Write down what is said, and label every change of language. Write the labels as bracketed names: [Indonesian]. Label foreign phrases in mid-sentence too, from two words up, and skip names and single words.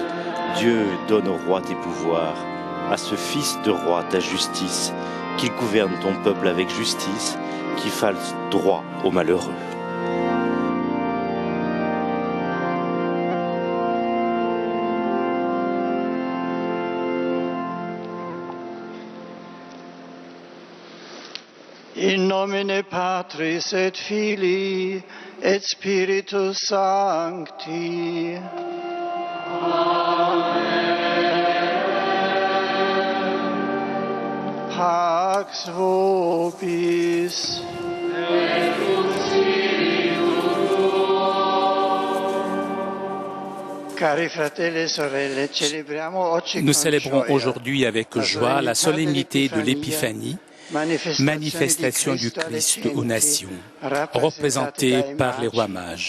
[French] Dieu donne au roi tes pouvoirs, à ce fils de roi ta justice, qu'il gouverne ton peuple avec justice, qu'il fasse droit aux malheureux. [Latin] In nomine Patris et Filii et Spiritus Sancti. Amen. Pax vobis. [French] Nous célébrons aujourd'hui avec joie la solennité de l'Épiphanie, manifestation du Christ aux nations, représentée par les rois mages.